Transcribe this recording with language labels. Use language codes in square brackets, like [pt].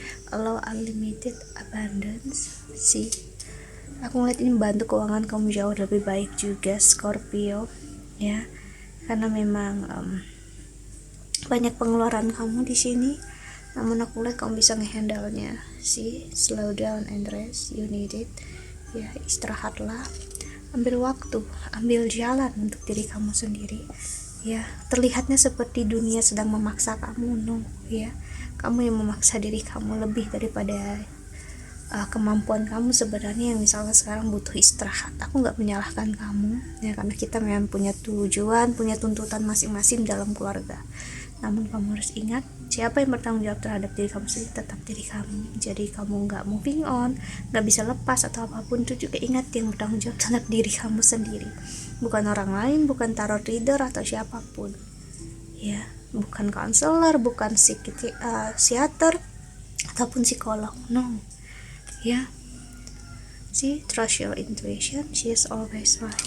[en] allow unlimited abundance. See, [id] aku ngeliat ini bantu keuangan kamu jauh lebih baik juga, Scorpio, ya, karena memang banyak pengeluaran kamu di sini, namun aku lihat kamu bisa ngehandle-nya. [en] See, slow down and rest, you need it. [id] Ya, istirahatlah, ambil waktu, ambil jalan untuk diri kamu sendiri. Ya, terlihatnya seperti dunia sedang memaksa kamu, no, ya, kamu yang memaksa diri kamu lebih daripada kemampuan kamu sebenarnya, yang misalnya sekarang butuh istirahat. Aku nggak menyalahkan kamu, ya, karena kita memang punya tujuan, punya tuntutan masing-masing dalam keluarga. Namun kamu harus ingat, siapa yang bertanggung jawab terhadap diri kamu sendiri tetap diri kamu. Jadi kamu nggak moving on, nggak bisa lepas atau apapun itu juga, ingat yang bertanggung jawab terhadap diri kamu sendiri, bukan orang lain, bukan tarot reader atau siapapun, ya, bukan konselor, bukan psikiater ataupun psikolog, no, ya. [en] See, trust your intuition, she is always right.